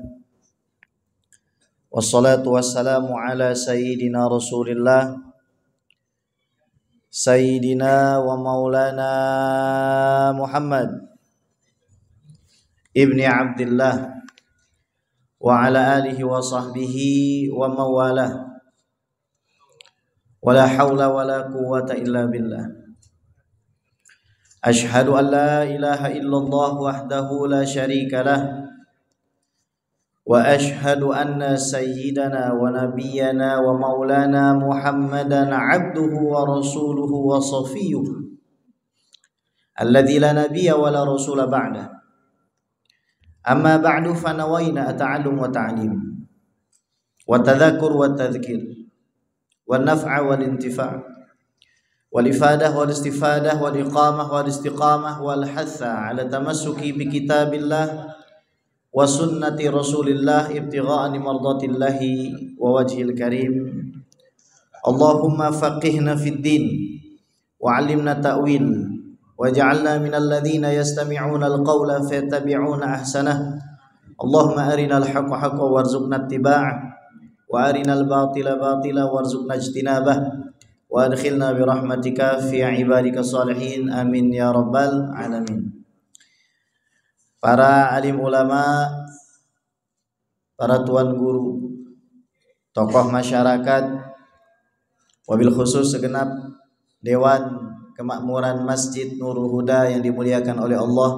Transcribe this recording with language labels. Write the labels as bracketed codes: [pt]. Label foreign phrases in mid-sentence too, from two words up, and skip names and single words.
[ar] والصلاة والسلام على سيدنا رسول الله سيدنا ومولانا محمد بن عبد الله وعلى آله وصحبه وموالاه. ولا حول ولا قوة إلا بالله. أشهد أن لا إله إلا الله وحده لا شريك له. وأشهد أن سيدنا ونبينا ومولانا محمدا عبده ورسوله وصفيه الذي لا نبي ولا رسول بعده. أما بعد فنوينا التعلم والتعليم والتذكر والتذكير والنفع والانتفاع والإفادة والاستفادة والإقامة والاستقامة والحث على التمسك بكتاب الله وسنة رسول الله ابتغاء مرضات الله ووجه الكريم. اللهم فقهنا في الدين وعلمنا التأويل واجعلنا من الذين يستمعون القول فيتبعون أحسنه. اللهم أرنا الحق حقا وارزقنا اتباعه وأرنا الباطل باطلا وارزقنا اجتنابه وأدخلنا برحمتك في عبادك الصالحين آمين يا رب العالمين. [id] Para alim ulama, para tuan guru, tokoh masyarakat, wabil khusus segenap Dewan Kemakmuran Masjid Nurul Huda yang dimuliakan oleh Allah.